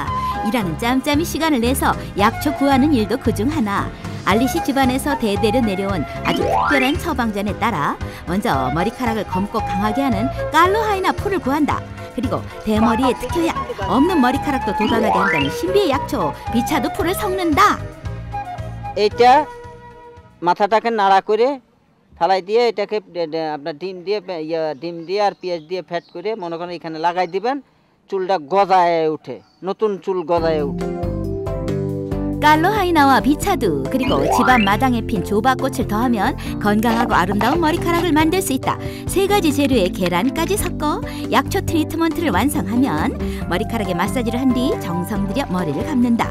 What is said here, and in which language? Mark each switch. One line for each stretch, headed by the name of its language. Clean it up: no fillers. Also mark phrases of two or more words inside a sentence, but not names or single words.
Korean: 일하는 짬짬이 시간을 내서 약초 구하는 일도 그중 하나. 알리 씨 집안에서 대대로 내려온 아주 특별한 처방전에 따라 먼저 머리카락을 검고 강하게 하는 깔로하이나 풀을 구한다. 그리고 대머리에 특효약, 없는 머리카락도 돋아나게 한다는 신비의 약초 비차도 풀을 섞는다.
Bangla: এটা মাথাটাকে নাড়া করে থালাই দিয়ে এটাকে আপনার ডিম দিয়ে আর পেঁয়াজ দিয়ে ফ্যাট করে মনে করেন এখানে লাগাই দিবেন চুলটা গজায় ওঠে নতুন চুল গজায় ওঠে
Korean: 깔로하이나와 비차두 그리고 집안 마당에 핀 조바꽃을 더하면 건강하고 아름다운 머리카락을 만들 수 있다. 3가지 재료에 계란까지 섞어 약초 트리트먼트를 완성하면 머리카락에 마사지를 한 뒤 정성 들여 머리를 감는다.